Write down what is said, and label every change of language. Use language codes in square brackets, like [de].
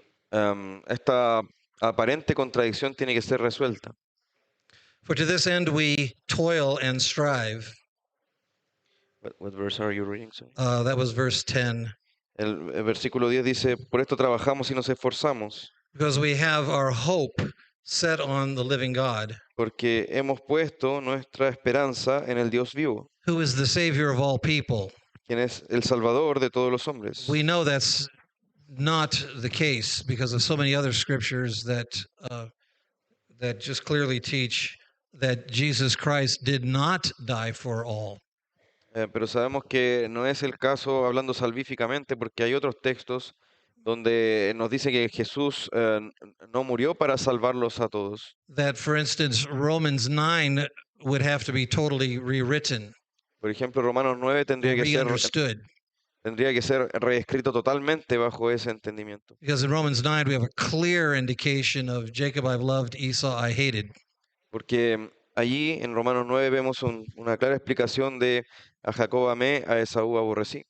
[es] Esta aparente contradicción tiene que ser resuelta. [en] For to this end we toil and strive. What verse are you reading? That was verse 10. [es] El versículo 10 dice, por esto trabajamos y nos esforzamos, [en] Because we have our hope set on the living God, [es] porque hemos puesto nuestra esperanza en el Dios vivo, [en] who is the Savior of all people. [es] quien es el Salvador de todos los hombres. [en] We know that's not the case because of so many other scriptures that just clearly teach that Jesus Christ did not die for all. [es] Pero sabemos que no es el caso hablando salvíficamente, porque hay otros textos donde nos dice que Jesús no murió para salvarlos a todos. [en] That, for instance, Romans 9 would have to be totally rewritten, [es] Por ejemplo, Romanos 9 [en] re-understood. [es] tendría que ser reescrito totalmente bajo ese entendimiento. [en] Because in Romans 9 we have a clear indication of Jacob I've loved, Esau I hated. [es] Porque allí en Romanos 9 vemos una clara explicación de a Jacob amé, a Esaú aborrecí.